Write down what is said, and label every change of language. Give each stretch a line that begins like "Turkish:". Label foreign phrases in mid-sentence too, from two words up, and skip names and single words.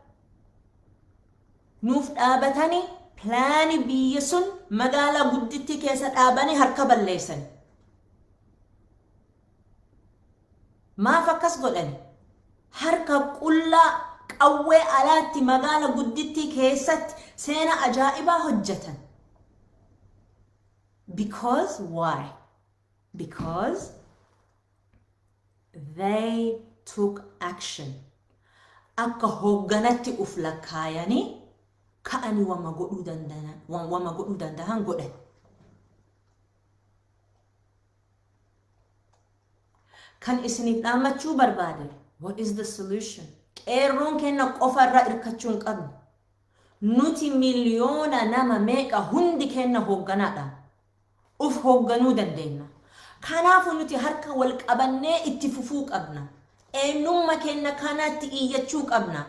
Oromo: Nuuf dhaabatanii plaani biyya sun magaalaa gudditti keessa dhaabanii harka balleessan. Maaf akkas godhani? Harka qullaa qawwee alaatti magaalaa gudditti keessatti seena ajaa'ibaa hojjetan.
English: Because why? Because they took action.
Oromo: Akka hoogganatti uf lakkaayanii ka'anii wama godhuu danda'an godhan. Kan isiniif dhaammachuu barbaade,
English: what is the solution?
Oromo: Qeerroon kenna qofa irraa irkachuu hin qabnu. Nuti miliyoona nama meeqa hundi kenna hoogganaadha. Uf hoogganuu dandeenya. Kanaafuu nuti harka wal qabannee itti fufuu qabna. Eenyummaa kenna kanatti iyyachuu qabna.